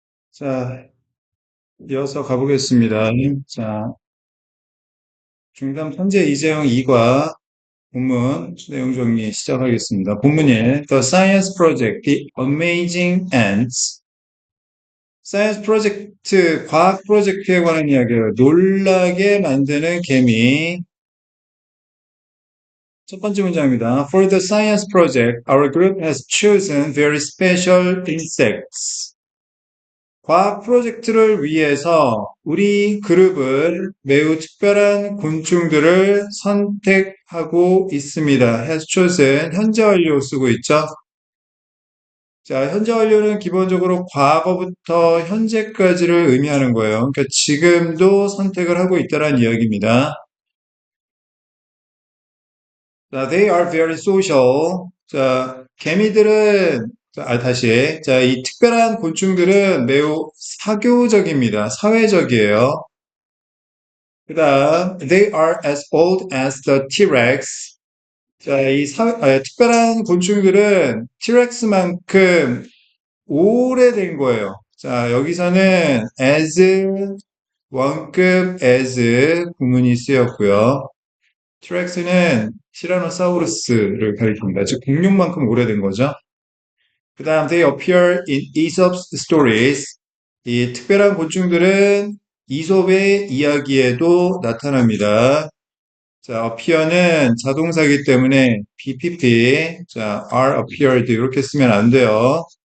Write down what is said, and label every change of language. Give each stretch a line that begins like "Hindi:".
Korean: 자, 이어서 가보겠습니다. 자, 중간 편제 이재용 2과 본문 내용 정리 시작하겠습니다. 본문
English: 1. The Science Project, The Amazing Ants.
Korean: 사이언스 프로젝트, 과학 프로젝트에 관한 이야기예요. 놀라게 만드는 개미. 첫 번째 문장입니다.
English: For the science project, our group has chosen very special insects.
Korean: 과학 프로젝트를 위해서 우리 그룹은 매우 특별한 곤충들을 선택하고 있습니다. has chosen 현재 완료 쓰고 있죠. 자, 현재 완료는 기본적으로 과거부터 현재까지를 의미하는 거예요. 그러니까 지금도 선택을 하고 있다는 이야기입니다. 자,
English: they are very social.
Korean: 자, 개미들은, 다시. 자, 이 특별한 곤충들은 매우 사교적입니다. 사회적이에요. 그 다음,
English: they are as old as the T-Rex.
Korean: 자, 특별한 곤충들은 T-Rex만큼 오래된 거예요. 자, 여기서는 as, 원급 as 구문이 쓰였고요. T-Rex는 티라노사우루스를 가리킵니다. 즉, 공룡만큼 오래된 거죠. 그 다음,
English: they appear in Aesop's stories.
Korean: 이 특별한 곤충들은 이솝의 이야기에도 나타납니다. 자, appear는 자동사이기 때문에 BPP, 자, are appeared 이렇게 쓰면 안 돼요.